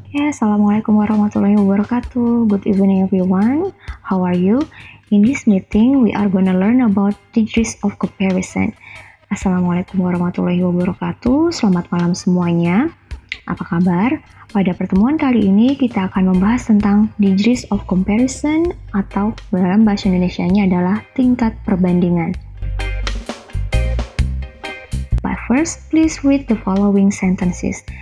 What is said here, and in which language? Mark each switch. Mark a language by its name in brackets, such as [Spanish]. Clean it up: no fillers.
[Arabic] Assalamualaikum warahmatullahi wabarakatuh. [English] Good evening everyone. How are you? In this meeting, we are gonna learn about degrees of comparison. [Arabic] Assalamualaikum warahmatullahi wabarakatuh. [Indonesian] Selamat malam semuanya. Apa kabar? Pada pertemuan kali ini kita akan membahas tentang degrees of comparison atau dalam bahasa Indonesianya adalah tingkat perbandingan. [English] But first, please read the following sentences.